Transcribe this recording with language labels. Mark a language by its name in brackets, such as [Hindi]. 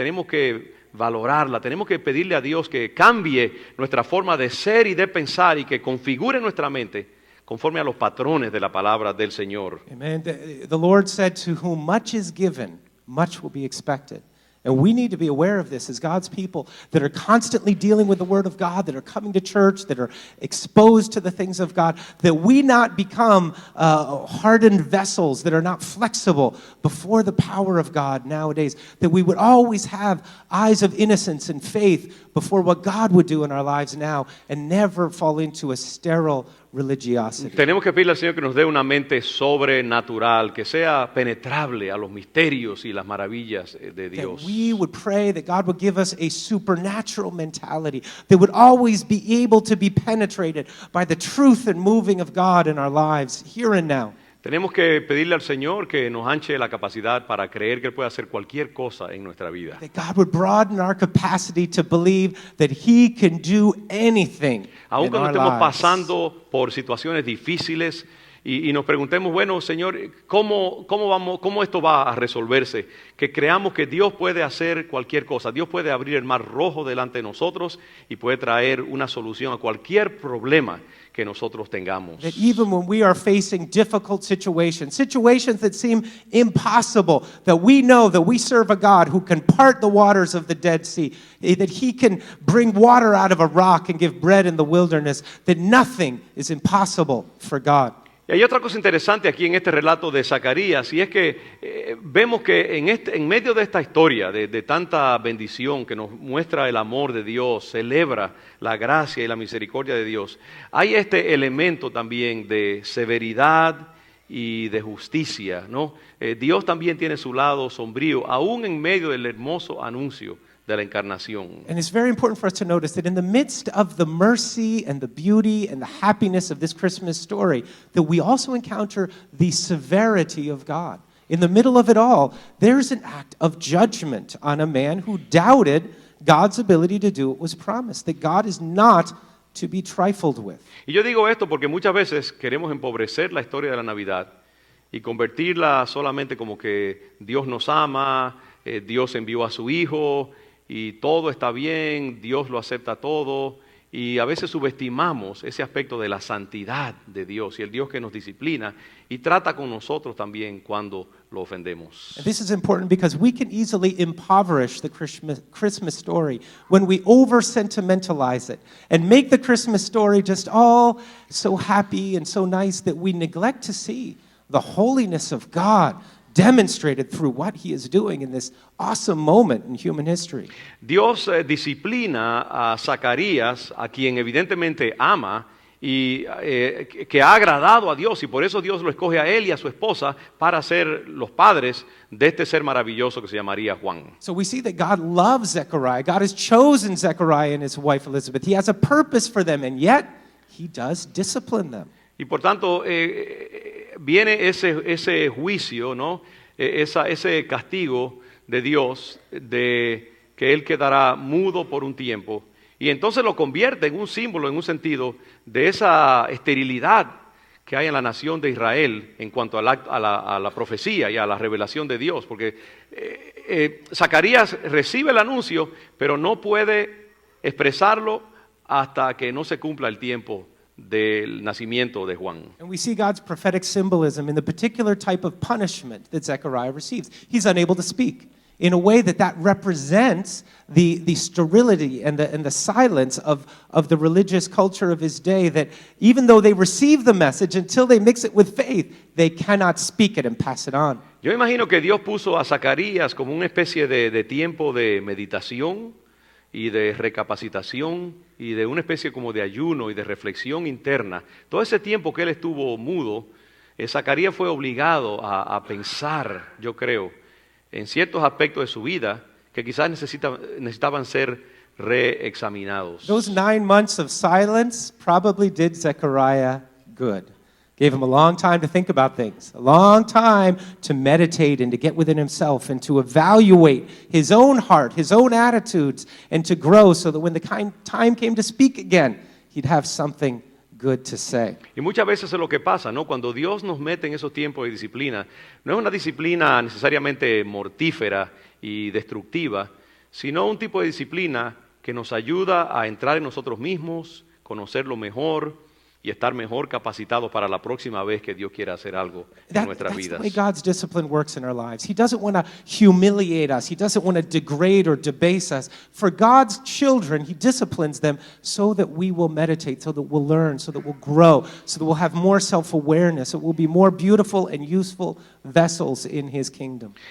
[Spanish] Tenemos que valorarla, tenemos que pedirle a Dios que cambie nuestra forma de ser y de pensar y que configure nuestra mente conforme a los patrones de la palabra del Señor. Amen. [English] The Lord said, to whom much is given, much will be expected. And we need to be aware of this as God's people that are constantly dealing with the Word of God, that are coming to church, that are exposed to the things of God, that we not become hardened vessels that are not flexible before the power of God nowadays, that we would always have eyes of innocence and faith before what God would do in our lives now and never fall into a sterile religiosity. [Spanish] Tenemos que pedirle al Señor que nos dé una mente sobrenatural, que sea penetrable a los misterios y las maravillas de Dios. [English] That we would pray that God would give us a supernatural mentality that would always be able to be penetrated by the truth and moving of God in our lives here and now. [Spanish] Tenemos que pedirle al Señor que nos anche la capacidad para creer que Él puede hacer cualquier cosa en nuestra vida. [English] That God would broaden our capacity to believe that He can do anything [Spanish] Aun [English] in [Spanish] cuando [English] our [Spanish] estemos [English] lives. [Spanish] pasando por situaciones difíciles y nos preguntemos, bueno, Señor, ¿cómo esto va a resolverse? Que creamos que Dios puede hacer cualquier cosa. Dios puede abrir el mar rojo delante de nosotros y puede traer una solución a cualquier problema que nosotros tengamos. [English] That even when we are facing difficult situations, situations that seem impossible, that we know that we serve a God who can part the waters of the Dead Sea, that He can bring water out of a rock and give bread in the wilderness, that nothing is impossible for God. [Spanish] Y hay otra cosa interesante aquí en este relato de Zacarías, y es que vemos que en medio de esta historia de tanta bendición que nos muestra el amor de Dios, celebra la gracia y la misericordia de Dios, hay este elemento también de severidad y de justicia, ¿no? Dios también tiene su lado sombrío, aún en medio del hermoso anuncio de la encarnación. [English] And it's very important for us to notice that in the midst of the mercy and the beauty and the happiness of this Christmas story, that we also encounter the severity of God. In the middle of it all, there's an act of judgment on a man who doubted God's ability to do what was promised, that God is not to be trifled with. [Spanish] Y yo digo esto porque muchas veces queremos empobrecer la historia de la Navidad y convertirla solamente como que Dios nos ama, Dios envió a su Hijo y todo está bien, Dios lo acepta todo, y a veces subestimamos ese aspecto de la santidad de Dios y el Dios que nos disciplina y trata con nosotros también cuando lo ofendemos. [English] And this is important because we can easily impoverish the Christmas story when we over-sentimentalize it and make the Christmas story just all so happy and so nice that we neglect to see the holiness of God demonstrated through what He is doing in this awesome moment in human history. [Spanish] Dios disciplina a Zacarías, a quien evidentemente ama y que ha agradado a Dios, y por eso Dios lo escoge a él y a su esposa para ser los padres de este ser maravilloso que se llamaría Juan. [English] So we see that God loves Zechariah. God has chosen Zechariah and his wife Elizabeth. He has a purpose for them, and yet He does discipline them. [Spanish] Y por tanto, viene ese juicio, ¿no? Ese castigo de Dios, de que Él quedará mudo por un tiempo. Y entonces lo convierte en un símbolo, en un sentido, de esa esterilidad que hay en la nación de Israel en cuanto a la profecía y a la revelación de Dios. Porque Zacarías recibe el anuncio, pero no puede expresarlo hasta que no se cumpla el tiempo del nacimiento de Juan. [English] And we see God's prophetic symbolism in the particular type of punishment that Zechariah receives. He's unable to speak in a way that represents the sterility and the silence of the religious culture of his day, that even though they receive the message, until they mix it with faith, they cannot speak it and pass it on. [Spanish] Yo imagino que Dios puso a Zacarías como una especie de tiempo de meditación y de recapacitación y de una especie como de ayuno y de reflexión interna. Todo ese tiempo que él estuvo mudo, Zacarías fue obligado a pensar, yo creo, en ciertos aspectos de su vida que quizás necesitaban ser reexaminados. [English] Those 9 months of silence probably did Zechariah good. Gave him a long time to think about things, a long time to meditate and to get within himself and to evaluate his own heart, his own attitudes, and to grow so that when the time came to speak again, he'd have something good to say. [Spanish] Y muchas veces es lo que pasa, ¿no? Cuando Dios nos mete en esos tiempos de disciplina, no es una disciplina necesariamente mortífera y destructiva, sino un tipo de disciplina que nos ayuda a entrar en nosotros mismos, conocerlo mejor y estar mejor capacitados para la próxima vez que Dios quiera hacer algo en nuestras [English] That's the way God's discipline works in our lives. He doesn't want to humiliate us. He doesn't want to degrade or debase us. For God's children, He disciplines them so that we will meditate, so that we'll learn, so that we'll grow, so that we'll have more self-awareness, so we'll be more beautiful and useful vessels in His kingdom.